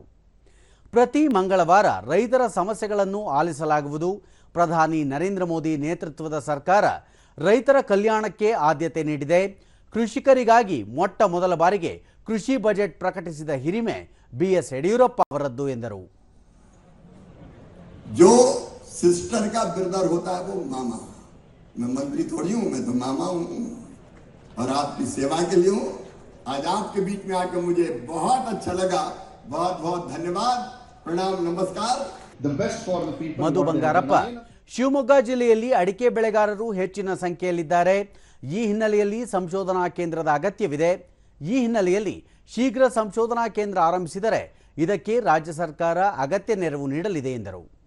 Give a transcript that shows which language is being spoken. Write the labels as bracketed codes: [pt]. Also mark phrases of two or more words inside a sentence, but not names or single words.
[kn] ಪ್ರತಿ ಮಂಗಳವಾರ ರೈತರ ಸಮಸ್ಯೆಗಳನ್ನು ಆಲಿಸಲಾಗುವುದು. ಪ್ರಧಾನಿ ನರೇಂದ್ರ ಮೋದಿ ನೇತೃತ್ವದ ಸರ್ಕಾರ ರೈತರ ಕಲ್ಯಾಣಕ್ಕೆ ಆದ್ಯತೆ ನೀಡಿದೆ. ಕೃಷಿಕರಿಗಾಗಿ ಮೊಟ್ಟ ಮೊದಲ ಬಾರಿಗೆ ಕೃಷಿ ಬಜೆಟ್ ಪ್ರಕಟಿಸಿದ ಹಿರಿಮೆ ಬಿಎಸ್ ಯಡಿಯೂರಪ್ಪ ಅವರದ್ದು ಎಂದರು. [hi] जो सिस्टर का ब्रदर होता है वो मामा, मैं मंत्री थोड़ी हूं, मैं तो मामा हूं और आपकी सेवा के लिए हूं. आज आपके बीच में आकर मुझे बहुत अच्छा लगा. बहुत बहुत धन्यवाद, प्रणाम, नमस्कार. [kn] ಮಧು ಬಂಗಾರಪ್ಪ, ಶಿವಮೊಗ್ಗ ಜಿಲ್ಲೆಯಲ್ಲಿ ಅಡಿಕೆ ಬೆಳೆಗಾರರು ಹೆಚ್ಚಿನ ಸಂಖ್ಯೆಯಲ್ಲಿದ್ದಾರೆ. ಈ ಹಿನ್ನೆಲೆಯಲ್ಲಿ ಸಂಶೋಧನಾ ಕೇಂದ್ರದ ಅಗತ್ಯವಿದೆ. ಈ ಹಿನ್ನೆಲೆಯಲ್ಲಿ ಶೀಘ್ರ ಸಂಶೋಧನಾ ಕೇಂದ್ರ ಆರಂಭಿಸಿದರೆ ಇದಕ್ಕೆ ರಾಜ್ಯ ಸರ್ಕಾರ ಅಗತ್ಯ ನೆರವು ನೀಡಲಿದೆ ಎಂದರು.